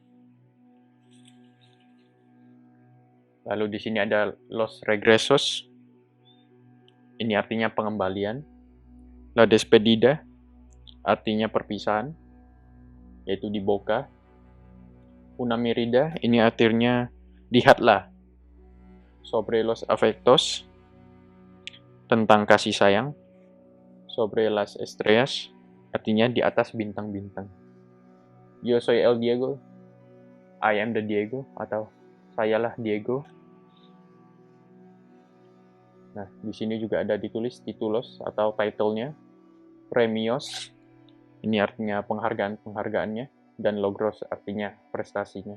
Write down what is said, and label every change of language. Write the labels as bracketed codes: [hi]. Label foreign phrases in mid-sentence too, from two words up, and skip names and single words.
[id] Lalu di sini ada [es] Los Regresos, [id] ini artinya pengembalian. [es] La Despedida [id] artinya perpisahan, yaitu di Boca. [es] Una Mirada [id] ini artinya lihatlah. [es] Sobre los afectos, [id] tentang kasih sayang. [es] Sobre las estrellas [id] artinya di atas bintang-bintang. [es] Yo soy el Diego, [en] I am the Diego, [id] atau sayalah Diego. Nah, di sini juga ada ditulis titulos atau title-nya. Premios, ini artinya penghargaannya, dan logros artinya prestasinya.